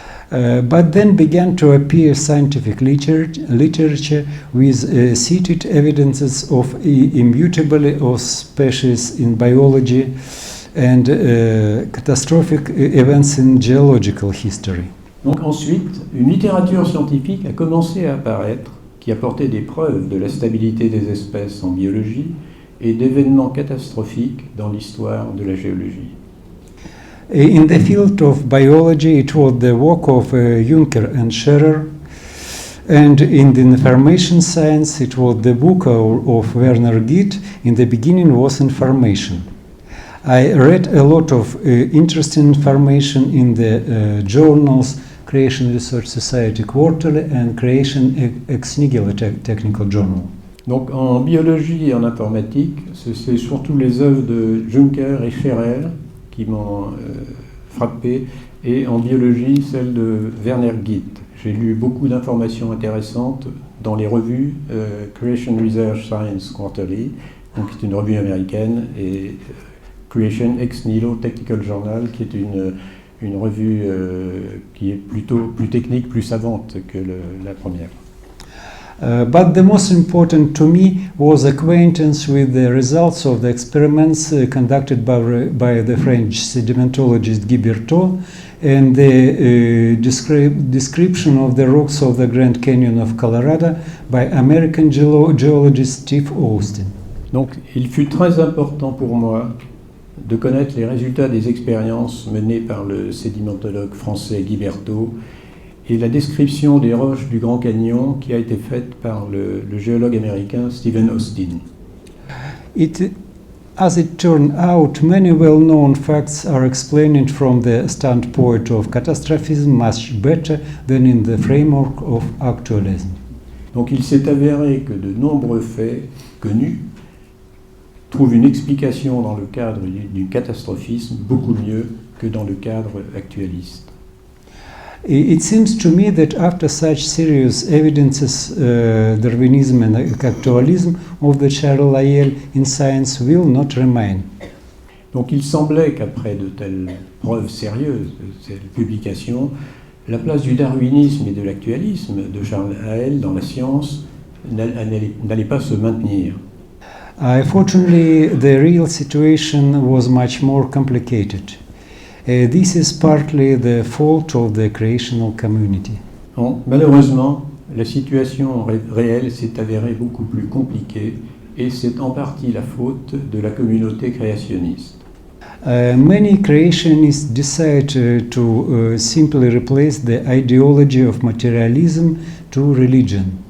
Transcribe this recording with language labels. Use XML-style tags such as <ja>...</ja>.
<en>But then began to appear scientific literature with cited evidences of immutability of species in biology and catastrophic events in geological history.</en> <fr>Donc ensuite, une littérature scientifique a commencé à apparaître qui apportait des preuves de la stabilité des espèces en biologie et d'événements catastrophiques dans l'histoire de la géologie.</fr> <en>In the field of biology, it was the work of Juncker and Scherer, and in the information science, it was the book of Werner Gitt. In the beginning was information. I read a lot of interesting information in the journals Creation Research Society Quarterly and Creation Ex Nihilo Technical Journal.</en> <fr>Donc en biologie et en informatique, c'est surtout les œuvres de Juncker et Scherer qui m'ont frappé, et en biologie, celle de Werner Gitt. J'ai lu beaucoup d'informations intéressantes dans les revues Creation Research Science Quarterly, donc c'est une revue américaine, et Creation Ex Nihilo Technical Journal, qui est une revue qui est plutôt plus technique, plus savante que la première.</fr> <en>But the most important to me was acquaintance with the results of the experiments conducted by the French sedimentologist Guy Berthaud and the description of the rocks of the Grand Canyon of Colorado by American geologist Steve Austin.</en> <fr>Donc il fut très important pour moi de connaître les résultats des expériences menées par le sédimentologue français Guy Berthaud et la description des roches du Grand Canyon qui a été faite par le géologue américain Stephen Austin.</fr> <en>As it turned out, many well-known facts are explained from the standpoint of catastrophism much better than in the framework of actualism.</en> <fr>Donc il s'est avéré que de nombreux faits connus trouvent une explication dans le cadre du catastrophisme beaucoup mieux que dans le cadre actualiste.</fr> <en>It seems to me that after such serious evidences, Darwinism and actualism of the Charles Lyell in science will not remain.</en> <fr>Donc il semblait qu'après de telles preuves sérieuses, de ces publications, la place du darwinisme et de l'actualisme de Charles Lyell dans la science n'allait pas se maintenir.</fr> <en>Fortunately, the real situation was much more complicated. This is partly the fault of the creational community.</en> <fr>Bon, malheureusement, la situation réelle s'est avérée beaucoup plus compliquée et c'est en partie la faute de la communauté créationniste.</fr> <en>Many creationists decide to simply replace the ideology of materialism to religion.</en>